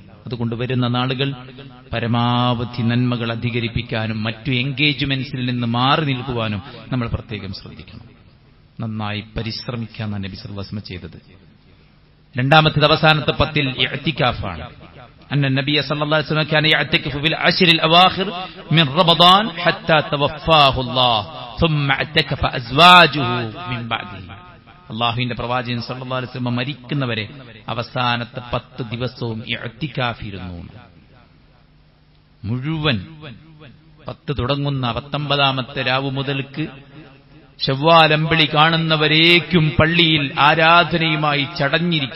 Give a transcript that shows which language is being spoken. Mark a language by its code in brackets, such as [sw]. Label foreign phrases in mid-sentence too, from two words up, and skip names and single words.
[ml] അതുകൊണ്ട് വരുന്ന നാളുകൾ പരമാവധി നന്മകൾ അധികരിപ്പിക്കാനും മറ്റു എൻഗേജ്മെന്റ്സിൽ നിന്ന് മാറി നിൽക്കുവാനും നമ്മൾ പ്രത്യേകം ശ്രദ്ധിക്കണം. നന്നായി പരിശ്രമിക്കാനാണ് നബി [ar] صلى الله عليه وسلم [ml] ചെയ്തത്. രണ്ടാമത്തേത് അവസാനത്തെ 10 ഇഅ്തികാഫാണ്. [ar] أن النبي صلى الله عليه وسلم كان يعتكف في العشر الأواخر من رمضان حتى توفاه الله ثم اعتكف ازواجه من بعده. [ml] അല്ലാഹുവിന്റെ പ്രവാചകൻ [ar] صلى الله عليه وسلم [ml] മരിക്കുന്നവരെ അവസാനത്തെ 10 ദിവസവും ഇഅ്തികാഫിരുന്നു. മുഴുവൻ 10 തുടങ്ങുന്ന 19ാമത്തെ രാവ് മുതൽക്ക് ശവ്വാൽ അമ്പിളി കാണുന്നവരേക്കും പള്ളിയിൽ ആരാധനയുമായി ചടഞ്ഞിരിക്കുക.